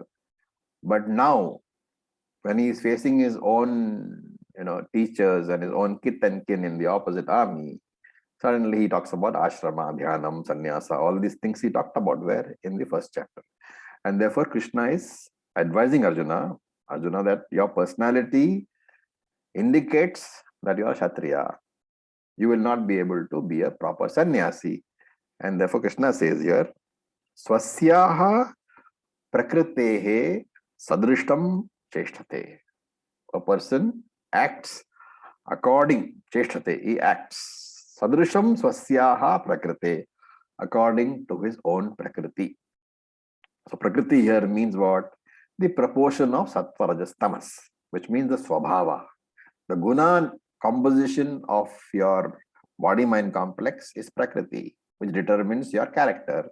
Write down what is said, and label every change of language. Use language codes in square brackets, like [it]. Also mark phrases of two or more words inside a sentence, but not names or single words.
[en] But now, when he is facing his own, teachers and his own kith and kin in the opposite army, suddenly he talks about [sa] आश्रम, ध्यानम्, संन्यास, [en] all these things he talked about were in the first chapter. And therefore, Krishna is advising Arjuna, that your personality indicates that you are Kshatriya. You will not be able to be a proper sannyasi. And therefore, Krishna says here, [sa] स्वस्याः प्रकृतेः सदृशं चेष्टते. [en] A person acts according, cheshtate, he acts. [sa] सदृशं स्वस्याः प्रकृतेः, [en] according to his own prakriti. So prakriti here means what? The proportion of [sa] सत्त्व, रजस्, तमस्, [en] which means the swabhava. The guna composition of your body-mind complex is prakriti, which determines your character.